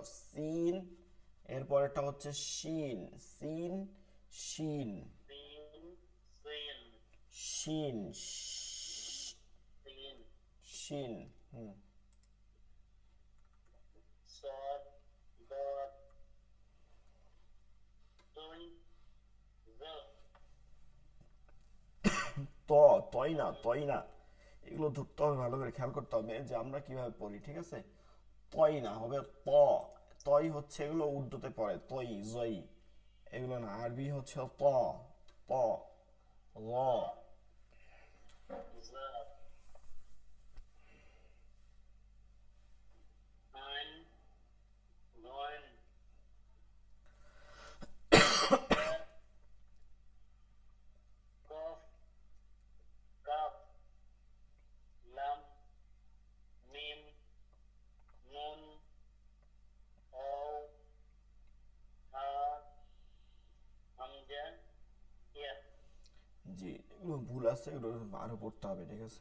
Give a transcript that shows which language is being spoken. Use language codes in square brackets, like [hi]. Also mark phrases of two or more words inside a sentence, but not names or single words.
[bn] সিন এর পরেরটা হচ্ছে শিন, সিন শিন, সিন সিন শিন সিন শিন। হুম। সদ দদ তুই জ ত, তই না, তই না, এগুলো ধরতে হবে, ভালো করে খেয়াল করতে হবে যে আমরা কিভাবে পড়ি, ঠিক আছে? তই না, হবে ত। তই হচ্ছে এগুলো উর্দুতে পড়ে, তই জই, এগুলো না। আরবি হচ্ছে ত, ত, ল। জ আইন গন কা কফ কাফ লাম মিম নুন অও হা হামজা ইয়া। জি, এগুলো ভুল আছে, এগুলো আরো পড়তে হবে, ঠিক আছে?